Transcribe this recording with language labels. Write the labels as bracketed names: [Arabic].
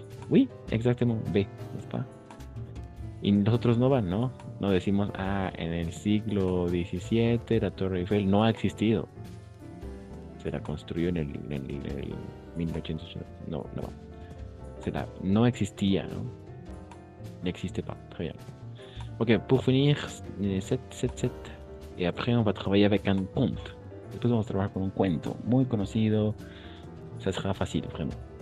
[French] Oui, exactement, B, n'est-ce pas? [Spanish] Y nosotros no van, ¿no? No decimos, en el siglo XVII la Torre Eiffel no ha existido. Se la construyó en el 1800. No. [French] No existía, ¿no? N'existe pas. Très bien. Ok, pour finir, 7. Et après, on va travailler avec un conte. [Spanish] Después vamos a trabajar con un cuento muy conocido. [French] Ça sera facile, vraiment.